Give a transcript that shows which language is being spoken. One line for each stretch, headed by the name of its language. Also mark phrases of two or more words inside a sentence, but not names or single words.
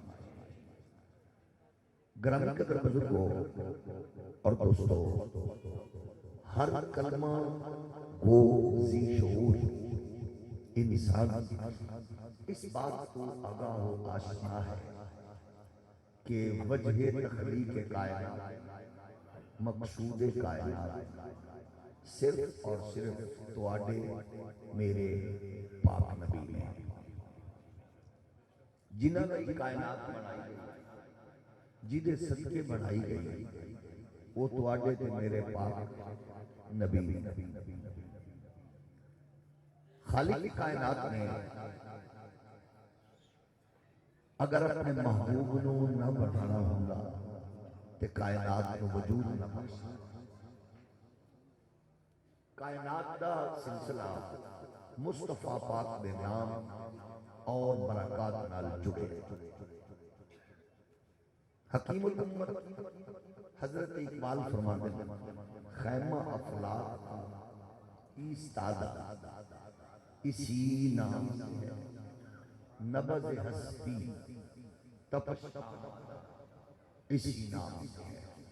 Urdu: گرامی قدر بزرگوں اور دوستوں، ہر کلمہ گو ذی شعور انسان اس بات کو آگاہ و آشنا ہے کہ وجہ تخلیق کائنات مقصود کائنات صرف اور صرف
Punjabi: تواڈے میرے پاک نبی نے، جنہاں نے کائنات بنائی گئی، جدے صدقے بنائی گئی، وہ تواڈے تے میرے پاک نبی نے۔ خالق کائنات نے اگر اپنے محبوب نو نہ بنانا ہوندا تے کائنات کو وجود نہ بخشا۔ کائنات دا سلسلہ مصطفیٰ پاک دے نام اور برکات نال جڑے۔
Urdu: حکیم الامت حضرت اقبال فرماتے ہیں خیمہ افلاک ایستادہ اسی نام سے ہے، نبض ہستی تپش اسی نام سے ہے۔